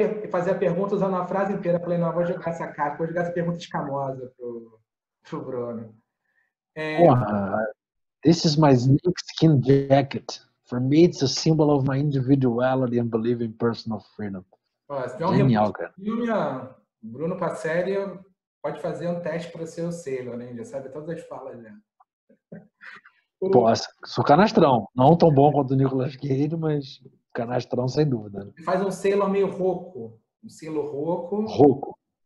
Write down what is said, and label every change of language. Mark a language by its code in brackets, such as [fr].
[pt] Fazer a pergunta usando a frase inteira. Eu falei, não, vou jogar essa casca, vou jogar essa pergunta escamosa pro Bruno. Porra, [en] this is my snake skin jacket. For me, it's a symbol of my individuality and belief in personal freedom. [pt] Ó, se tiver um reboot Genial, do cara. filme, ó, Bruno Passério pode fazer um teste para ser o Sailor, né? Já sabe todas as falas dela. Pô, sou canastrão. Não tão bom quanto o Nicolas Cage, mas canastrão sem dúvida. Né? Faz um Sailor meio rouco. Um Sailor rouco. Rouco.